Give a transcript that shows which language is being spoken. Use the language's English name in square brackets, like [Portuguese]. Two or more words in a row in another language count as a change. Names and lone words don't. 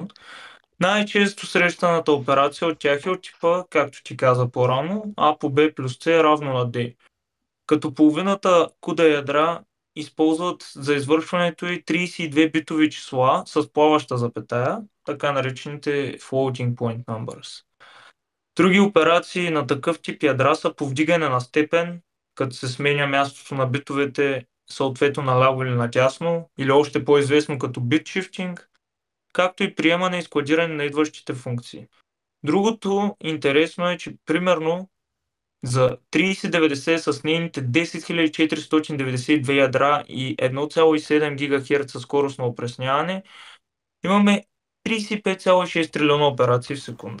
[Bulgarian] Най-често срещаната операция от тях е от типа, както ти каза по-рано, А по B плюс C е равно на D. Като половината CUDA ядра използват за извършването и 32 битови числа с плаваща запетая, така наречените [English] floating point numbers. [Bulgarian] Други операции на такъв тип ядра са повдигане на степен, като се сменя мястото на битовете съответно наляво или надясно, или още по-известно като [English] bit shifting, [Bulgarian] както и приемане и складиране на идващите функции. Другото интересно е, че примерно за 3090 с нейните 10492 ядра и 1,7 ГГц скорост на опресняване, имаме 35,6 трилиона операции в секунда.